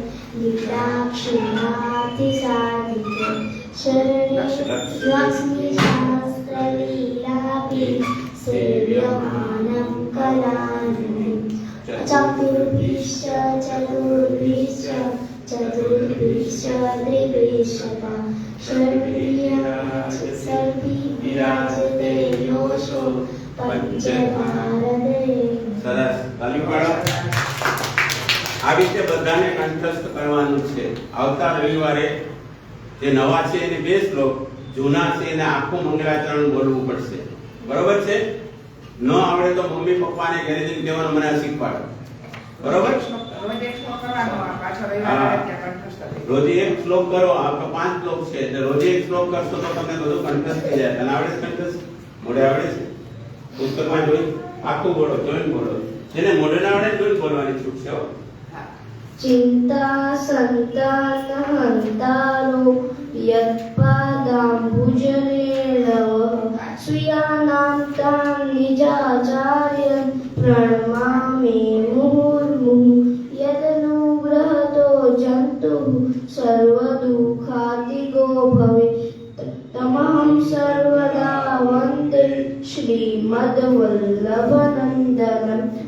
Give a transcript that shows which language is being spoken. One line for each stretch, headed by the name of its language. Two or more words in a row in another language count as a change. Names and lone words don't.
Sanskrit: लीलाक्षिणातिसादिते शरणे लक्ष्मीशास्त्रलीलापि सेव्यमानं कलानिधिं चतुर्भिश्च त्रिभिश्चता षड्भिर्विराजते योषो पञ्चभारते.
Gujarati: સરસ. તાલી પાડો. આ રીતે બધાને કંઠસ્થ કરવાનું છે. આવતા રવિવારે જે નવા છે એને બે શ્લોક, જૂના છે એને આખું મંગલાચરણ બોલવું પડશે. બરોબર છે? ન આવડે તો મમ્મી પપ્પાને ઘરે જઈને કહેવાનું મને આ શીખવાડો. બરોબર? રોજ એક શ્લોક કરવાનો, આ પાછો રવિવારે ત્યાં કંઠસ્થ થઈ જાય. રોજે એક શ્લોક કરો. આ તો 5 શ્લોક છે એટલે રોજે એક શ્લોક કરશો તો તમને બધું કંઠસ્થ થઈ જાય. તને આવડે છે કંઠસ્થ? મોઢે આવડે છે? પુસ્તકમાં જોઈ આખું બોલો, જોઈને બોલો. જેને મોઢે ના આવડે જોઈને બોલવાની છૂટ છે હો. હા.
Sanskrit: चिन्ता सन्तानहन्तारो यत्पादाम्बुजनेन स्वीयानां तां निजाचार्यं प्रणमामि मुहुर्मुहुः यदनुग्रहतो जन्तुः सर्वदुःखातिगो भवेत् तमहं सर्वदा वन्दे श्रीमद्वल्लभनन्दनम्